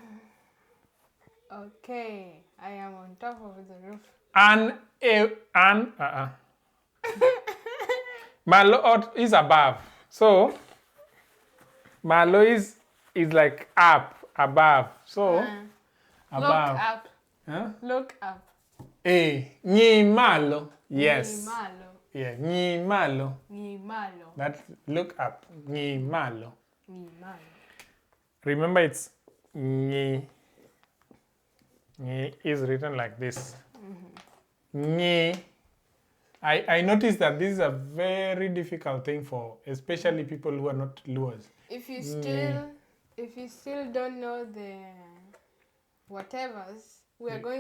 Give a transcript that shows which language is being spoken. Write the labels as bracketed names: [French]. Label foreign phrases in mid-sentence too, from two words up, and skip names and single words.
[English] Okay, I am on top of the roof. Marlo is above. So Marlo is like up, above. So above. Look up. Huh? Look up. [Luo (Kenya and Tanzania)] Ni malo. Yes. Ni malo. Yeah, ni malo. Ni malo. [English] That's look up. [Luo (Kenya and Tanzania)] Ni malo. Ni malo. [English] Remember it's ni. Ni is written like this. [Luo (Kenya and Tanzania)] Ni. [English] I noticed that this is a very difficult thing for especially people who are not Luos. If you still don't know the whatevers, we are going